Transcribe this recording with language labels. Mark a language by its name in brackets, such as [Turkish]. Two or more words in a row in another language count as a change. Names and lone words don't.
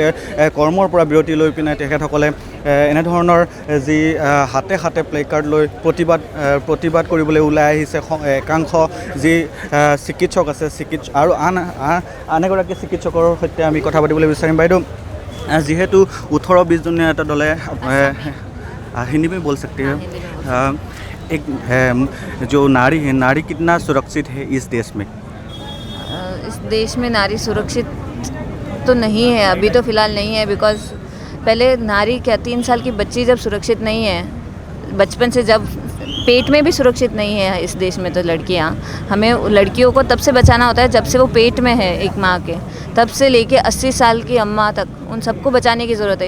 [Assamese] কৰ্মৰ পৰা বিৰতি লৈ পিনে তেখেতসকলে এনেধৰণৰ যি হাতে হাতে প্লে কাৰ্ড লৈ প্ৰতিবাদ কৰিবলৈ ওলাই আহিছে একাংশ যি চিকিৎসক আছে। আৰু আন এগৰাকী চিকিৎসকৰ সৈতে আমি কথা পাতিবলৈ বিচাৰিম। বাইদেউ, যিহেতু 18-20 जन এটা দলে [Hindi] हिंदी में बोल सकते हैं, एक जो नारी है, नारी कितना सुरक्षित है इस देश में? इस देश में नारी सुरक्षित तो नहीं है, अभी तो फ़िलहाल नहीं है। बिकॉज पहले नारी क्या 3 साल की बच्ची जब सुरक्षित नहीं है, बचपन से जब पेट में भी सुरक्षित नहीं है इस देश में, तो लड़कियां, हमें लड़कियों को तब से बचाना होता है जब से वो पेट में है एक माँ के, तब से लेके 80 साल की अम्मा तक, उन सबको बचाने की ज़रूरत है।